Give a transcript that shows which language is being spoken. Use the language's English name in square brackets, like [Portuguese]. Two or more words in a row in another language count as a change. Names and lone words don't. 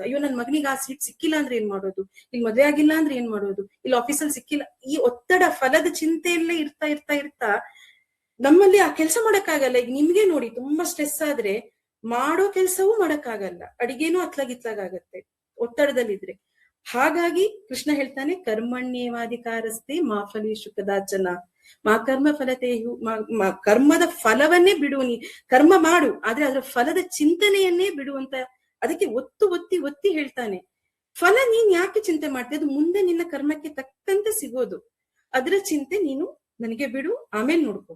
[Kannada] ಅಯ್ಯೋ ನನ್ ಮಗನಿಗೆ ಆ ಸೀಟ್ ಸಿಕ್ಕಿಲ್ಲ ಅಂದ್ರೆ ಏನ್ ಮಾಡೋದು, ಇಲ್ಲಿ ಮದ್ವೆ ಆಗಿಲ್ಲ ಅಂದ್ರೆ ಏನ್ ಮಾಡೋದು, ಇಲ್ಲಿ ಆಫೀಸಲ್ಲಿ ಸಿಕ್ಕಿಲ್ಲ. ಈ ಒತ್ತಡ ಫಲದ ಚಿಂತೆಯಲ್ಲೇ ಇರ್ತಾ ನಮ್ಮಲ್ಲಿ ಆ ಕೆಲಸ ಮಾಡಕ್ಕಾಗಲ್ಲ. ಈಗ ನಿಮ್ಗೆ ನೋಡಿ, ತುಂಬಾ ಸ್ಟ್ರೆಸ್ ಆದ್ರೆ ಮಾಡೋ ಕೆಲ್ಸವೂ ಮಾಡಕ್ಕಾಗಲ್ಲ, ಅಡಿಗೆನೂ ಅತ್ಲಾಗಿತ್ಲಾಗತ್ತೆ ಒತ್ತಡದಲ್ಲಿದ್ರೆ. ಹಾಗಾಗಿ ಕೃಷ್ಣ ಹೇಳ್ತಾನೆ, [Sanskrit] ಕರ್ಮಣ್ಯೇವಾಧಿಕಾರಸ್ತೆ ಮಾ ಫಲೇಷು ಕದಾಚನ ಮಾ ಕರ್ಮ ಫಲತೆಯು, [Kannada] ಕರ್ಮದ ಫಲವನ್ನೇ ಬಿಡು, ನೀ ಕರ್ಮ ಮಾಡು, ಆದ್ರೆ ಅದರ ಫಲದ ಚಿಂತನೆಯನ್ನೇ ಬಿಡುವಂತ. ಅದಕ್ಕೆ ಒತ್ತಿ ಹೇಳ್ತಾನೆ, ಫಲ ನೀನ್ ಯಾಕೆ ಚಿಂತೆ ಮಾಡ್ತೀಯ, ಅದು ಮುಂದೆ ನಿನ್ನ ಕರ್ಮಕ್ಕೆ ತಕ್ಕಂತೆ ಸಿಗೋದು, ಅದರ ಚಿಂತೆ ನೀನು ನನಗೆ ಬಿಡು, ಆಮೇಲೆ ನೋಡ್ಕೊ.